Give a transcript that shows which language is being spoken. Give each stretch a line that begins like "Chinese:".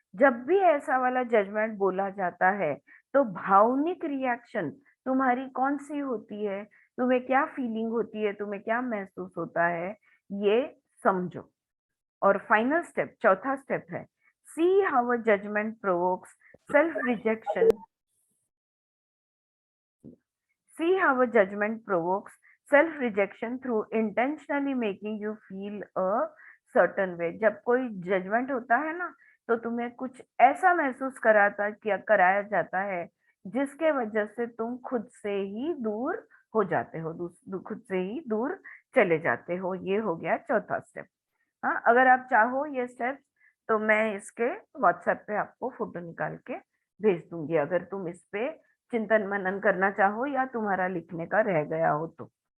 Hindi: जब भी ऐसा वाला जजमेंट बोला जाता है, तो भावनिक रिएक्शन तुम्हारी कौन सी होती है, तुम्हें क्या फीलिंग होती है, तुम्हें क्या महसूस होता है, ये समझो। और फाइनल स्टेप, चौथा स्टेप है,
English: See how a judgment provokes self rejection. See how a judgment provokes self-rejection through intentionally making you feel a certain way.
Hindi: जब कोई जजमेंट होता है ना, तो तुम्हें कुछ ऐसा महसूस कराया जाता है जिसके वजह से तुम खुद से ही दूर हो जाते हो, खुद से ही दूर चले जाते हो। ये हो गया चौथा स्टेप। हाँ, अगर आप चाहो ये स्टेप तो मैं इसके व्हाट्सएप पे आपको फोटो निकाल के भेज दूंगी, अगर तुम इस पे चिंतन मनन करना चाहो या तुम्हारा लिखने का रह गया हो तो।